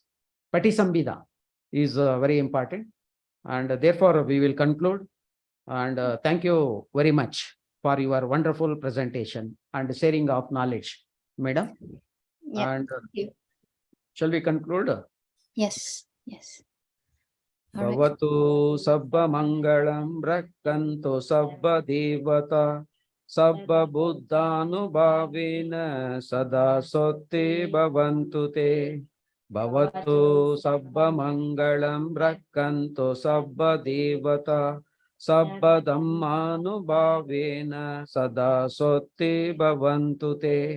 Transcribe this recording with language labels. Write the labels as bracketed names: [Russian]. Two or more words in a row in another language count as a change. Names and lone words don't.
[English] Patisambhida is very important, and therefore we will conclude. And thank you very much for your wonderful presentation and sharing of knowledge, madam. Yeah, And thank you. shall we conclude? Yes, yes. All right. [Pali] Bhavatu sabba mangalam rakkantu sabba devata sabba buddhanubhavena sada sotte bhavantu te. Bhavatu sabba mangalam rakkantu sabba devata sabba dhammanubhavena sada sotte bhavantu te.